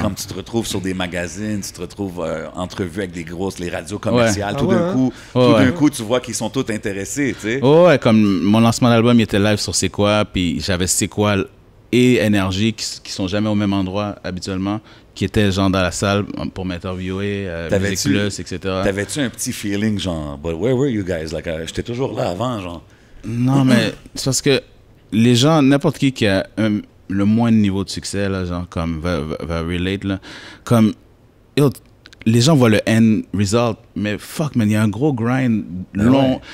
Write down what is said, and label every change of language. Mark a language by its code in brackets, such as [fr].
[fr] Comme tu te retrouves sur des magazines, tu te retrouves entrevus avec les radios commerciales, tout d'un coup, tu vois qu'ils sont tous intéressés, tu sais. Ouais, comme mon lancement d'album, il était live sur C'est quoi, puis j'avais C'est quoi et Énergie qui sont jamais au même endroit habituellement, qui étaient genre dans la salle pour m'interviewer, Musique Plus, etc. T'avais-tu un petit feeling genre, [en] but where were you guys? [fr] Like, j'étais toujours là avant, genre. Non, mais c'est parce que les gens, n'importe qui a le moins de niveau de succès, là, genre, comme, va relate, là. Comme, yo, les gens voient le end result, mais fuck, man, il y a un gros grind long.